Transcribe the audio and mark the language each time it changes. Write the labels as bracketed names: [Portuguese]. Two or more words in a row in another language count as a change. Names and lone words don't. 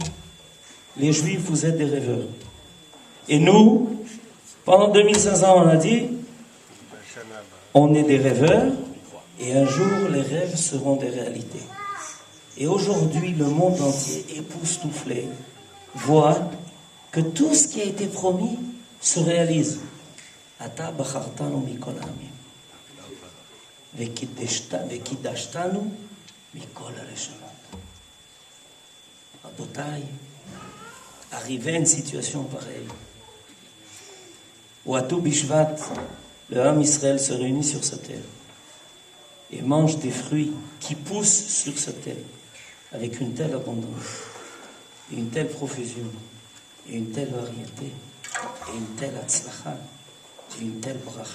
[French] Les Juifs, vous êtes des rêveurs. Et nous, pendant 2500 ans, on a dit, on est des rêveurs, et un jour, les rêves seront des réalités. Et aujourd'hui, le monde entier, époustouflé, voit que tout ce qui a été promis se réalise. [Hebrew] אתה בחרתנו מכל העמים. וקידשתנו מכל הלשונות. [French] Rabotai, arriver à une situation pareille, où à tout Bishvat, le Ham Israël se réunit sur sa terre et mange des fruits qui poussent sur sa terre avec une telle abondance, et une telle profusion, et une telle variété, et une telle atzlacha, et une telle bracha.